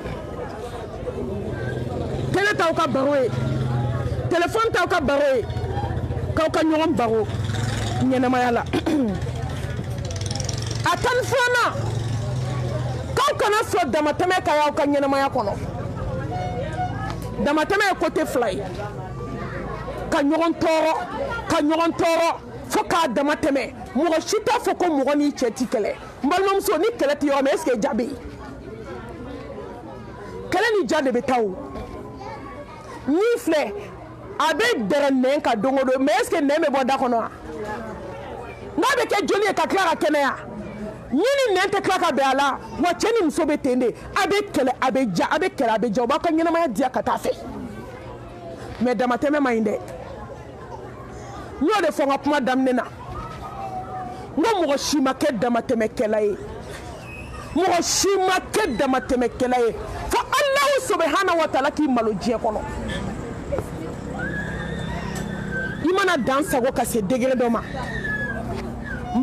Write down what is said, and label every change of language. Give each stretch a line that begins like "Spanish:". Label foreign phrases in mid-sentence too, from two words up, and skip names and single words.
Bambara: télé t'aw ka baro ye téléphone t'aw ka baro ye k'aw ka ɲɔgɔn baro ɲɛnamaya la a 12nan k'aw kana sɔn damatɛmɛ ka y'aw ka ɲɛnamaya kɔnɔ damatɛmɛ ye côté 2 ye ka ɲɔgɔn tɔɔrɔ fo k'a damatɛmɛ mɔgɔ si t'a fɔ ko mɔgɔ n'i cɛ ti kɛlɛ n balimamuso ni kɛlɛ tɛ yɔrɔ min
French: est-ce que
Bambara: ja bɛ yen kɛlɛ ni ja de bɛ taa o n'i filɛ a bɛ dɛrɛ nɛn kan don o don
French: mais est-ce que
Bambara: nɛn bɛ bɔ da kɔnɔ wa n'a bɛ kɛ joli ye ka tila ka kɛnɛya ni nɛn tɛ tila ka bɛn a la wa cɛ ni muso bɛ ten de a bɛ kɛlɛ a bɛ ja a bɛ kɛlɛ a bɛ ja u b'a ka ɲɛnamaya diya ka taa fɛ mais damatɛmɛ man ɲi dɛ n'o de fɔ n ka kuma daminɛ na n ko mɔgɔ si ma kɛ damatɛmɛkɛla ye mɔgɔ si ma kɛ damatɛmɛkɛla ye fo
Arabic: الله سبحانه وتعالى
Bambara: k'i malo diɲɛ kɔnɔ i mana dan sago ka se degré dɔ ma n